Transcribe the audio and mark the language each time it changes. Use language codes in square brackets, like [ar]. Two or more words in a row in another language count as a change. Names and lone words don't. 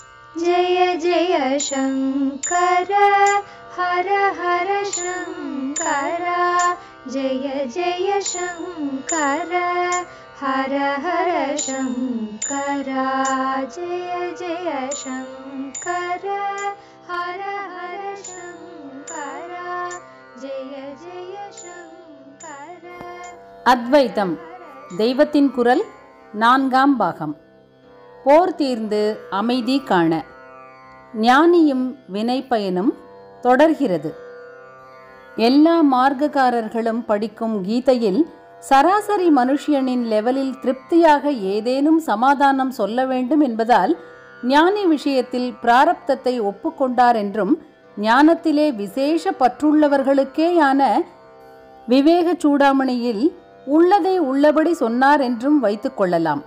[sa] जय जय शंकर हर हर शंकर जय जय शंकर हर हर शंकर जय जय शंकर हर हर शंकर जय जय शंकर. [ta] அத்வைதம் தெய்வத்தின் குரல் 4ஆம் பாகம். போர் தீர்ந்து அமைதி காண ஞானியும் வினைப்பயனும் தொடர்கிறது. எல்லா மார்க்கக்காரர்களும் படிக்கும் கீதையில் சராசரி மனுஷியனின் லெவலில் திருப்தியாக ஏதேனும் சமாதானம் சொல்ல வேண்டும் என்பதால் ஞானி விஷயத்தில் பிராரப்தத்தை ஒப்புக்கொண்டார் என்றும், ஞானத்திலே விசேஷ பற்றுள்ளவர்களுக்கேயான விவேக சூடாமணியில் உள்ளதை உள்ளபடி சொன்னார் என்றும் வைத்துக் கொள்ளலாம்.